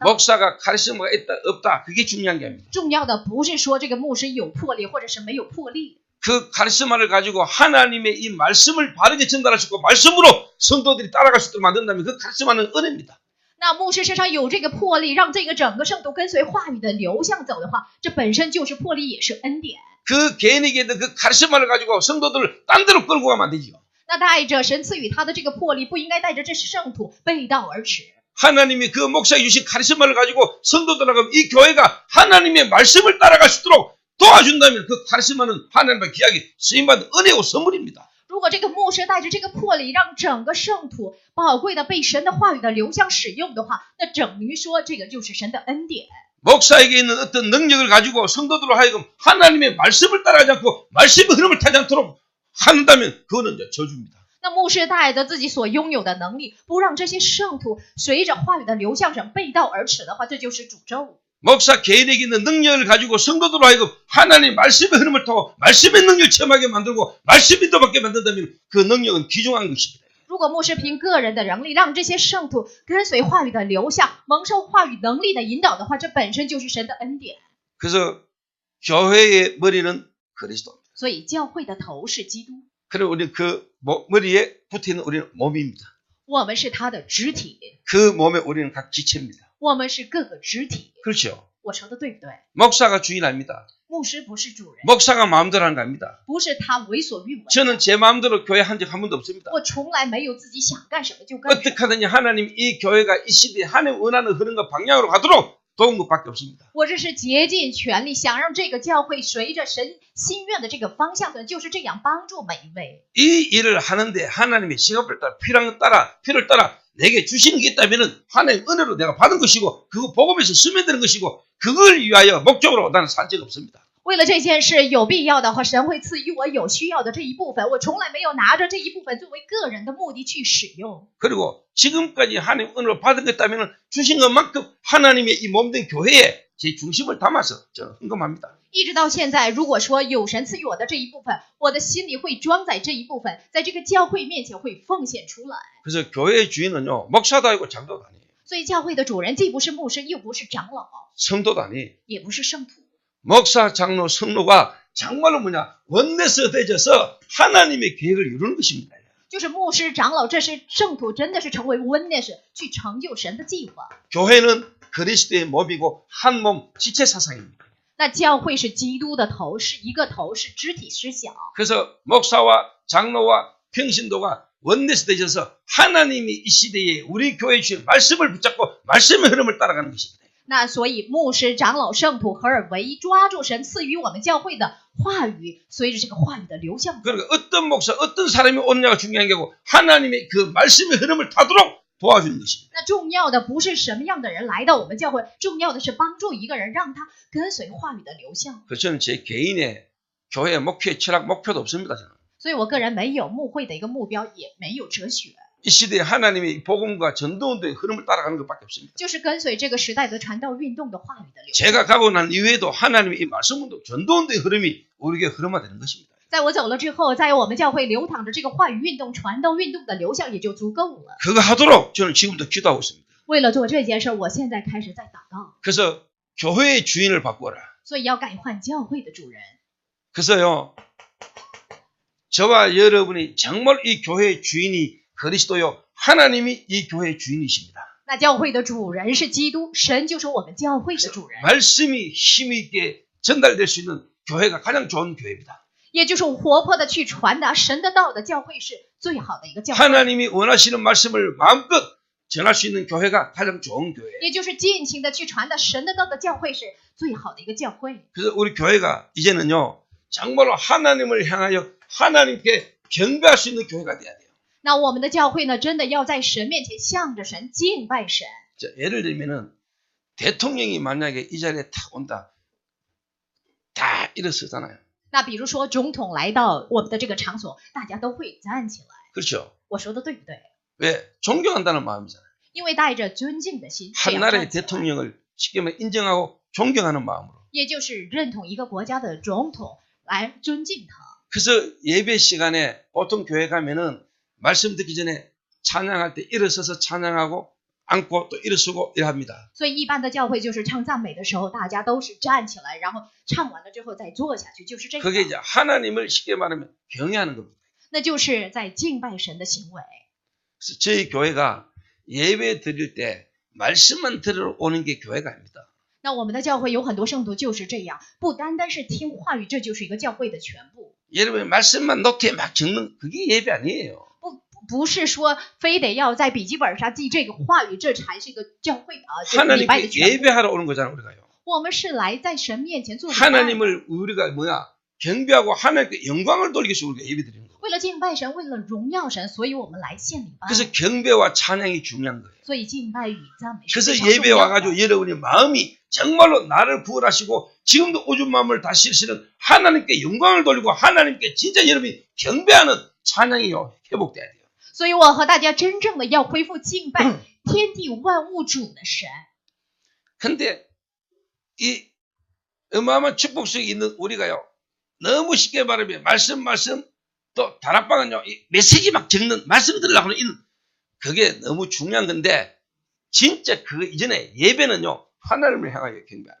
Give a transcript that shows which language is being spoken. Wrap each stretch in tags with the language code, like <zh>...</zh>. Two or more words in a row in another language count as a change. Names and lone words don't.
<ko>목사가 카리스마가 있다 없다 그게 중요한 게 아닙니다.</ko> <zh>重要的不是说这个牧师有魄力或者是没有魄力，</zh> <ko>그 카리스마를 가지고 하나님의 이 말씀을 바르게 전달할 수 있고 말씀으로 성도들이 따라갈 수 있도록 만든다면 그 카리스마는 은혜입니다.</ko> <zh>那牧师身上有这个魄力，让这个整个圣徒跟随话语的流向走的话，这本身就是魄力，也是恩典。</zh> <ko>그 개인에게 있는 그 카리스마를 가지고 성도들을 딴 데로 끌고 가면 안 되죠.</ko> <zh>那带着神赐予他的这个魄力，不应该带着这圣徒背道而驰。</zh> <ko>하나님이 그 목사에 주신 카리스마를 가지고 성도들하고 이 교회가 하나님의 말씀을 따라갈 수 있도록 도와준다면 그 카리스마는 하나님의 귀하게 쓰임받은 은혜고 선물입니다.</ko> <zh>如果这个牧师带着这个魄力，让整个圣徒宝贵的被神的话语的流向使用的话，那等于说这个就是神的恩典。</zh> <ko>목사에게 있는 어떤 능력을 가지고 성도들로 하여금 하나님의 말씀을 따라가지 않고 말씀의 흐름을 타지 않도록 한다면 그거는 이제 저주입니다.</ko> <zh>那牧师带着自己所拥有的能力，不让这些圣徒随着话语的流向上背道而驰的话，这就是诅咒。</zh> <ko>목사 개인에게 있는 능력을 가지고 성도들로 하여금 하나님의 말씀의 흐름을 타고 말씀의 능력을 체험하게 만들고 말씀 인도받게 만든다면 그 능력은 귀중한 것입니다.</ko> <zh>如果牧师凭个人的能力，让这些圣徒跟随话语的流向，蒙受话语能力的引导的话，这本身就是神的恩典。</zh> <ko>그래서 교회의 머리는 그리스도입니다.</ko> <zh>所以教会的头是基督，</zh> <ko>그리고 우리 그 머리에 붙어있는 우리는 몸입니다.</ko> <zh>我们是他的肢体，</zh> <ko>그 몸에 우리는 각 지체입니다.</ko> <zh>我们是各个肢体。</zh> <ko>그렇죠.</ko> <zh>我说的对不对？</zh> <ko>목사가 주인 아닙니다.</ko> <zh>牧师不是主人，</zh> <ko>목사가 마음대로 하는 거 아닙니다.</ko> <zh>不是他为所欲为。</zh> <ko>저는 제 마음대로 교회 한 적 한 번도 없습니다.</ko> <zh>我从来没有自己想干什么就干什么。</zh> <ko>어떻게 하든지 하나님 이 교회가 이 시대에 하나님 원하는 흐름과 방향으로 가도록 도운 것밖에 없습니다.</ko> <zh>我这是竭尽全力想让这个教会随着神心愿的这个方向的，就是这样帮助每一位。</zh> <ko>이 일을 하는데 하나님의 시간을 따라 필요를 따라 내게 주시는 게 있다면 하나님 은혜로 내가 받은 것이고 그거 복음에서 쓰면 되는 것이고 그걸 위하여 목적으로 나는 산 적 없습니다.</ko> <zh>为了这件事有必要的话，神会赐予我有需要的这一部分，我从来没有拿着这一部分作为个人的目的去使用。</zh> <ko>그리고 지금까지 하나님 은혜로 받은 것 있다면 주신 것만큼 하나님의 이 몸된 교회에 제 중심을 담아서 저는 헌금합니다.</ko> <zh>一直到现在，如果说有神赐予我的这一部分，我的心里会装载这一部分，在这个教会面前会奉献出来。</zh> <ko>그래서 교회의 주인은요 목사도 아니고 장로도 아니에요.</ko> <zh>所以教会的主人既不是牧师，又不是长老，</zh> <ko>성도도 아니에요.</ko> <zh>也不是圣徒。</zh> <ko>목사, 장로, 성로가 정말로 뭐냐 원내서 되져서 하나님의 계획을 이루는 것입니다.</ko> <zh>就是牧师、长老，这是圣徒，真的是成为witness，去成就神的计划。</zh> <ko>교회는 그리스도의 몸이고 한 몸 지체 사상입니다.</ko> <zh>那教会是基督的头，是一个头，是肢体思想。</zh> <ko>그래서 목사와 장로와 평신도가 원내서 되셔서 하나님이 이 시대에 우리 교회에 주신 말씀을 붙잡고 말씀의 흐름을 따라가는 것입니다.</ko> <zh>那所以牧师、长老、圣徒合而为一，抓住神赐予我们教会的话语，随着这个话语的流向。</zh> <ko>그러니까 어떤 목사, 어떤 사람이 오느냐가 중요한 게 아니고 하나님의 그 말씀의 흐름을 타도록 도와주는 것입니다.</ko> <zh>那重要的不是什么样的人来到我们教会，重要的是帮助一个人，让他跟随话语的流向。</zh> <ko>그래서 저는 제 개인의 교회 목표의 철학 목표도 없습니다. 저는.</ko> <zh>所以我个人没有牧会的一个目标，也没有哲学，</zh> <ko>이 시대에 하나님의 복음과 전도운동의 흐름을 따라가는 것밖에 없습니다.</ko> <zh>就是跟随这个时代的传道运动的话语的流向。</zh> <ko>제가 가고 난 이후에도 하나님의 이 말씀운동, 전도운동의 흐름이 우리에게 흐름화되는 것입니다.</ko> <zh>在我走了之后，在我们教会流淌着这个话语运动、传道运动的流向也就足够了。</zh> <ko>그거 하도록 저는 지금부터 기도하고 있습니다.</ko> <zh>为了做这件事，我现在开始在祷告，</zh> <ko>그래서 교회의 주인을 바꾸어라.</ko> <zh>所以要改换教会的主人。</zh> <ko>그래서요, 저와 여러분이 정말 이 교회의 주인이 그리스도요, 하나님이 이 교회의 주인이십니다.</ko> <zh>那教会的主人是基督，神就是我们教会的主人，</zh> <ko>말씀이 힘있게 전달될 수 있는 교회가 가장 좋은 교회입니다.</ko> <zh>也就是活泼的去传达神的道的教会是最好的一个教会，</zh> <ko>하나님이 원하시는 말씀을 마음껏 전할 수 있는 교회가 가장 좋은 교회.</ko> <zh>也就是尽情的去传达神的道的教会是最好的一个教会。</zh> <ko>그래서 우리 교회가 이제는요, 정말로 하나님을 향하여 하나님께 경배할 수 있는 교회가 돼야 돼요.</ko> <zh>那我们的教会呢，真的要在神面前向着神敬拜神。</zh> <ko>자, 예를 들면은 대통령이 만약에 이 자리에 탁 온다, 다 일어서잖아요.</ko> <zh>那比如说总统来到我们的这个场所，大家都会站起来。</zh> <ko>그렇죠?</ko> <zh>我说的对不对？</zh> <ko>왜? 존경한다는 마음이잖아요.</ko> <zh>因为带着尊敬的心，这</zh> <ko>한</ko> <zh>样</zh> <ko>나라의</ko> <zh>站起来</zh> <ko>대통령을 쉽게 말해 인정하고 존경하는 마음으로.</ko> <zh>也就是认同一个国家的总统来尊敬他。</zh> <ko>그래서 예배 시간에 보통 교회 가면은 말씀 듣기 전에 찬양할 때 일어서서 찬양하고 앉고 또 일어서고 이래합니다.</ko> <zh>所以一般的教会就是唱赞美的时候，大家都是站起来，然后唱完了之后再坐下去，就是这</zh> <ko>그게</ko> <zh>样。</zh> <ko>이제 하나님을 쉽게 말하면 경외하는 겁니다.</ko> <zh>那就是在敬拜神的行为。</zh> <ko>그래서 저희 교회가 예배 드릴 때 말씀만 들으러 오는 게 교회가 아닙니다.</ko> <zh>那我们的教会有很多圣徒就是这样，不单单是听话语，这就是一个教会的全部。</zh> <ko>여러분이 말씀만 노트에 막 적는 그게 예배 아니에요.</ko> <zh>不是说非得要在笔记本上记这个话语，这才是一个教会的礼拜的</zh> <ko>하나님께</ko> <zh>全部。</zh> <ko>예배하러 오는 거잖아요, 우리가요.</ko> <zh>我们是来在神面前做礼拜，</zh> <ko>하나님을 우리가 경배하고 하나님께 영광을 돌리기 위해서 우리가 예배 드리는 거예요.</ko> <zh>为了敬拜神，为了荣耀神，所以我们来献礼拜。</zh> <ko>그래서 경배와 찬양이 중요한 거예요.</ko> <zh>所以敬拜与赞美是</zh> <ko>그래서</ko> <zh>非常重</zh> <ko>예배</ko> <zh>要的。</zh> <ko>와가지고 여러분이 마음이 정말로 나를 구원하시고 지금도 오준 마음을 다스리시는 하나님께 영광을 돌리고 하나님께 진짜 여러분이 경배하는 찬양이 회복돼야 돼요.</ko> <zh>所以我和大家真正的要恢复敬拜天地万物主的神。</zh> <ko>근데 이 어마어마한 축복 속에 있는 우리가요, 너무 쉽게 말하면 말씀 또 다락방은요, 이 메시지 막 적는 말씀 들으려고 하는 그게 너무 중요한 건데 진짜 그 이전에 예배는요 하나님을 향하여 경배하는.</ko>